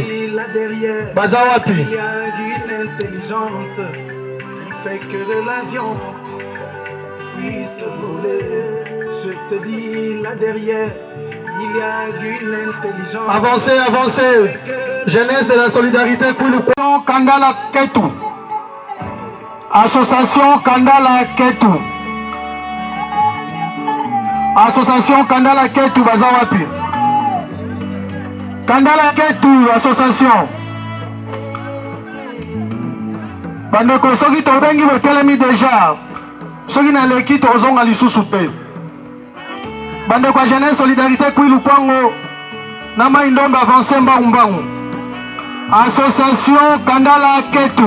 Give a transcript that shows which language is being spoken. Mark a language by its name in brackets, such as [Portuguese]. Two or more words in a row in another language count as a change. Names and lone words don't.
[Lingala] Bazawapi. [French] Il y a une intelligence qui fait que l'avion puisse voler. Je te dis là derrière, il y a une intelligence. Avancez, avancez. Jeunesse de la solidarité, Kwilu Kwango Kandala Ketu. Association Kandala Ketu. Association Kandala Ketu Bazawapi. Kandala Ketu Association. [Lingala] Bandeko soki tobengi botelemi déjà. Soki na leki tozonga lisusu pe. Bandeko [French] jeunesse solidarité [Lingala] Kwilu Kwango Nama Indombe avancé Mbangu. Association Kandala Ketu.